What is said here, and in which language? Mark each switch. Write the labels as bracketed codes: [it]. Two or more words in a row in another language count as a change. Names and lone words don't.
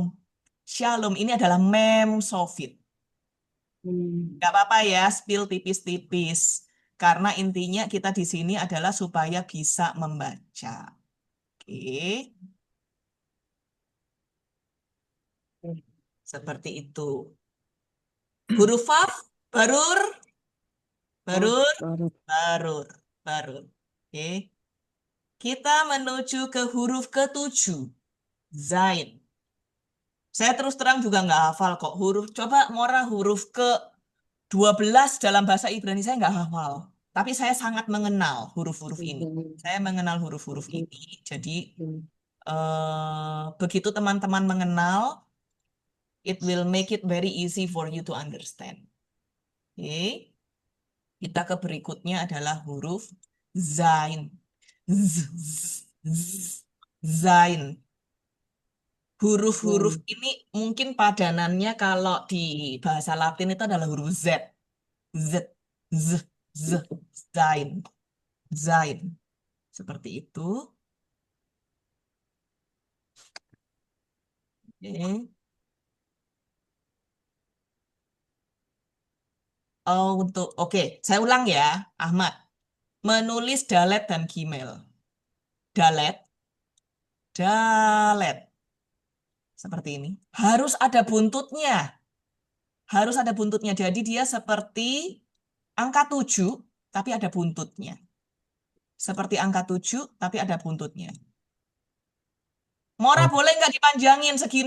[id] Shalom ini adalah mem sofit. Gak apa-apa ya, spill tipis-tipis. Karena intinya kita di sini adalah supaya bisa membaca. Oke, seperti itu. Huruf vav, [he] ברור, ברור, [id] Baru. [he] ברור, ברור. [id] Oke, kita menuju ke huruf ketujuh, zain. Saya terus terang juga nggak hafal kok huruf. Coba Mora huruf ke-12 dalam bahasa Ibrani saya nggak hafal. Tapi saya sangat mengenal huruf-huruf ini. Saya mengenal huruf-huruf ini. Jadi begitu teman-teman mengenal, [en] it will make it very easy for you to understand. [id] Oke, kita ke berikutnya adalah huruf zain. Zain. Huruf-huruf ini mungkin padanannya kalau di bahasa Latin itu adalah huruf Z. Z, Z, Z, zain. Zain. Seperti itu. Oke. Oh, oke, saya ulang ya, Ahmad. Menulis dalet dan gimel. Dalet, dalet. Seperti ini. Harus ada buntutnya. Harus ada buntutnya. Jadi dia seperti angka 7, tapi ada buntutnya. Seperti angka 7, tapi ada buntutnya. Mora oh, boleh nggak dipanjangin segini?